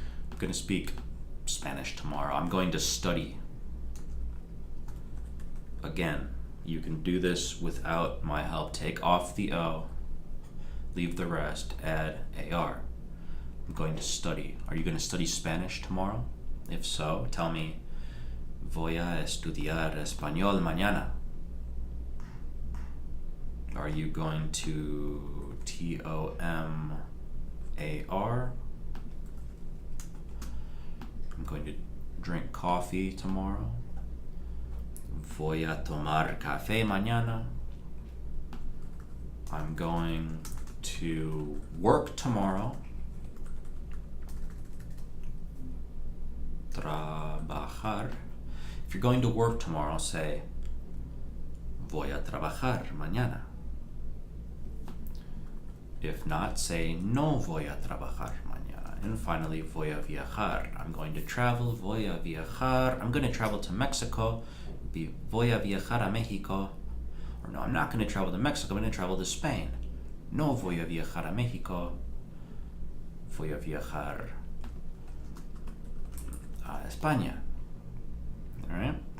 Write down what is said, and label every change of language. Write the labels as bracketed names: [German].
[English] I'm going to speak Spanish tomorrow. I'm going to study. Again, you can do this without my help. Take off the O, leave the rest, add AR. I'm going to study. Are you going to study Spanish tomorrow? If so, tell me, [Spanish] voy a estudiar español mañana. [English] Are you going to TOMAR? I'm going to drink coffee tomorrow. [Spanish] Voy a tomar café mañana. [English] I'm going to work tomorrow. Trabajar. If you're going to work tomorrow, say [Spanish] voy a trabajar mañana. [English] If not, say [Spanish] no voy a trabajar mañana. [English] And finally, [Spanish] voy a viajar. [English] I'm going to travel. [Spanish] Voy a viajar. [English] I'm going to travel to Mexico. Be [Spanish] voy a viajar a Mexico. [English] Or no, I'm not going to travel to Mexico. I'm going to travel to Spain. [Spanish] No voy a viajar a Mexico. Voy a viajar a España. [English] All right.